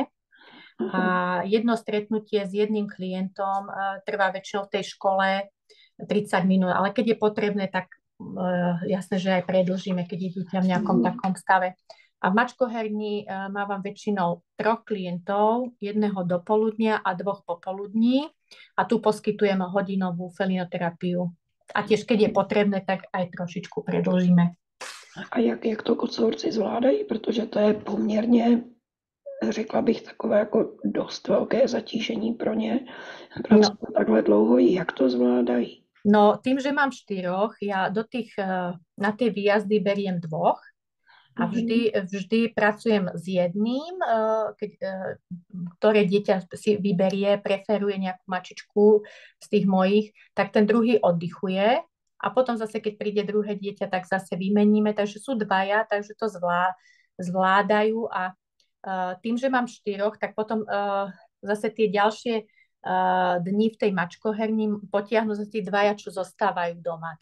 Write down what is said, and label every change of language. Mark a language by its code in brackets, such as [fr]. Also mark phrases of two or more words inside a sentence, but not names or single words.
[sk] A jedno stretnutie s jedným klientom trvá väčšinou v tej škole 30 minút, ale keď je potrebné, tak jasné, že aj predĺžime, keď je dieťa v nejakom takom stave. A v mačkoherni mávam väčšinou 3 klientov, 1 dopoludnia a 2 popoludní a tu poskytujeme hodinovú felinoterapiu. A tiež, keď je potrebné, tak aj trošičku predĺžime. [cs] A jak to kocourci zvládají? Protože to je poměrně, řekla bych, takové jako dost velké zatížení pro ně. Pracují takhle dlouho, jak to zvládají? [sk] No, tým, že mám 4, ja na tie výjazdy beriem 2 a vždy pracujem s jedným, ktoré dieťa si vyberie, preferuje nejakú mačičku z tých mojich, tak ten druhý oddychuje a potom zase, keď príde druhé dieťa, tak zase vymeníme, takže sú 2, takže to zvládajú a tým, že mám 4, tak potom zase tie ďalšie dni v tej mačkoherni potiahnu za tí 2, čo zostávajú doma.